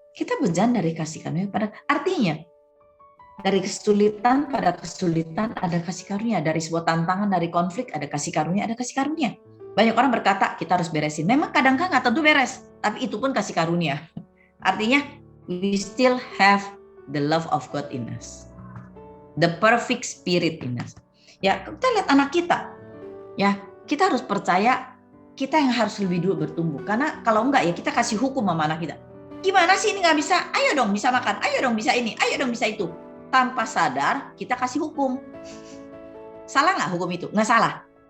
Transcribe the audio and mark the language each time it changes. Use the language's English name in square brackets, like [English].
[Indonesian] Kita berjalan dari kasih karunia pada artinya dari kesulitan pada kesulitan ada kasih karunia, dari sebuah tantangan, dari konflik ada kasih karunia, ada kasih karunia. Banyak orang berkata kita harus beresin. Memang kadang-kadang nggak tentu beres, tapi itu pun kasih karunia. Artinya [English] we still have the love of God in us, the perfect spirit in us. [Indonesian] Ya, kita lihat anak kita. Ya, kita harus percaya kita yang harus lebih dulu bertumbuh. Karena kalau enggak ya kita kasih hukum sama anak kita. Gimana sih ini nggak bisa? Ayo dong bisa makan, ayo dong bisa ini, ayo dong bisa itu. Tanpa sadar kita kasih hukum. Salah nggak hukum itu? Nggak salah.